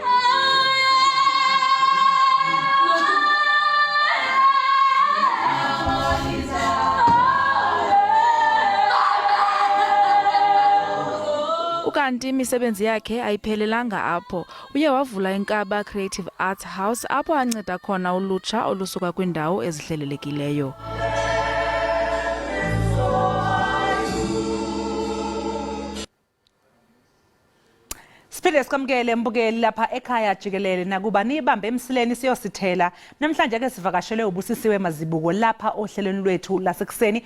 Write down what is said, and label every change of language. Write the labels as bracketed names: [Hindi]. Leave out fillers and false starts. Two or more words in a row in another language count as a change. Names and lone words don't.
[Xhosa] Ukanti imisebenzi yakhe ayiphelelanga apho. Uye wavula iNkaba Creative Arts House apho anceda khona ulutsha olusuka kwindawo ezihlelelekileyo. Siphinde sikamkele mbukeli lapha ekhaya Jikelele nakuba nibambe emsileni siyosithela. [Zulu] Namhlanje ke sivakashele uBusisiwe Mazibuko lapha ohlelweni lwethu lasekuseni.